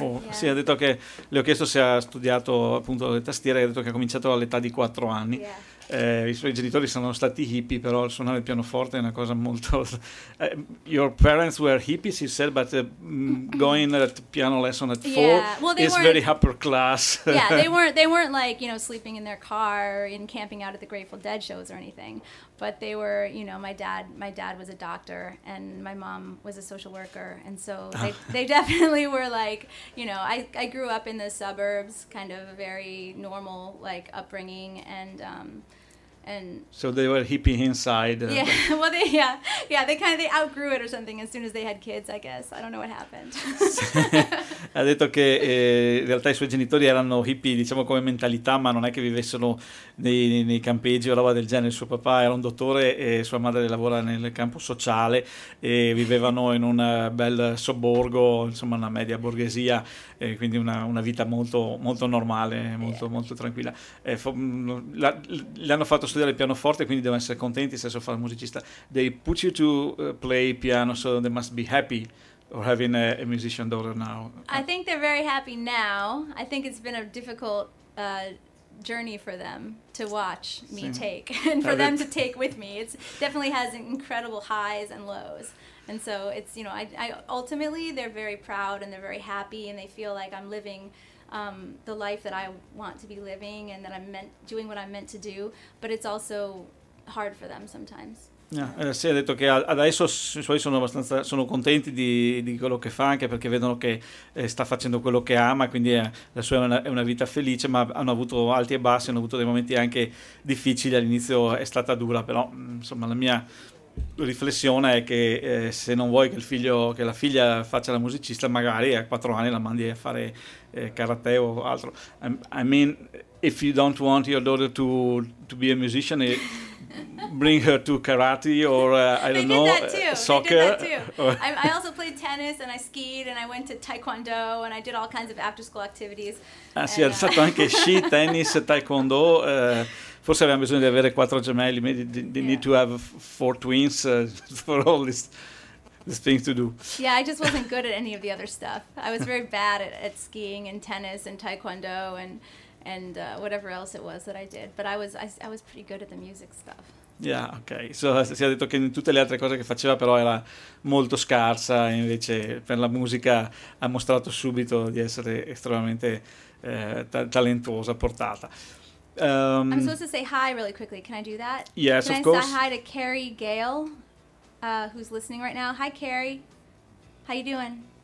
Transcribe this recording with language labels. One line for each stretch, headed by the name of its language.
Italian: Sì, ha detto che le ho chiesto se ha studiato appunto le tastiere, ha detto che ha cominciato all'età di 4 anni.
English: Yeah.
Italian: I suoi genitori sono stati hippie, però suonare il pianoforte è una cosa molto.
English: Your parents were hippies, he said, but going at piano lesson at 4 yeah. Well, is very upper class. Yeah, they weren't like, you know, sleeping in their car or in camping out at the Grateful Dead shows or anything. But they were, you know, my dad was a doctor and my mom was a social worker, and so they definitely were like, you know, I grew up in the suburbs, kind of a very normal like upbringing, and so they were hippie inside. Yeah, well, they outgrew it or something as soon as they had kids, I guess. I don't know what happened.
Italian: Ha detto che in realtà i suoi genitori erano hippie, diciamo, come mentalità, ma non è che vivessero nei campeggi o roba del genere. Suo papà era un dottore e sua madre lavora nel campo sociale e vivevano in un bel sobborgo, insomma, una media borghesia, quindi una vita molto molto normale, molto yeah. Molto tranquilla. Le hanno fatto studiare il pianoforte, quindi devono essere contenti se sono musicista.
English: They put you to play piano, so they must be happy. Or having a musician daughter now? I think they're very happy now. I think it's been a difficult journey for them to watch me sì. Take and for them to take with me. It's definitely has incredible highs and lows. And so it's, you know, I ultimately they're very proud and they're very happy and they feel like I'm living the life that I want to be living and that I'm meant doing what I'm meant to do. But it's also hard for them sometimes.
Italian: Sì, ha detto che adesso i suoi sono abbastanza sono contenti di quello che fa, anche perché vedono che sta facendo quello che ama, quindi la sua è una vita felice, ma hanno avuto alti e bassi, hanno avuto dei momenti anche difficili, all'inizio è stata dura, però insomma la mia riflessione è che se non vuoi che il figlio che la figlia faccia la musicista, magari a 4 anni la mandi a fare karate o altro.
English: I mean, if you don't want your daughter to be a musician, bring her to karate or I don't know, soccer. I also played tennis and I skied and I went to taekwondo and I did all kinds of after school activities.
Italian: Ah sì, è stato anche sci, tennis, taekwondo. Forse abbiamo bisogno di avere 4 gemelli.
English: They need to have 4 twins for all this thing to do. Yeah, I just wasn't good at any of the other stuff. I was very bad at skiing and tennis and taekwondo and whatever else it was that I did, but I was pretty good at the music stuff. Yeah, okay.
Italian: So si è detto che in tutte le altre cose che faceva però era molto scarsa, invece per la musica ha mostrato subito di essere estremamente talentuosa, portata.
English: I'm supposed to say hi really quickly. Can I do that? Yes, can of course. Can I say hi to Carrie Gale, who's listening right now? Hi, Carrie. How you doing?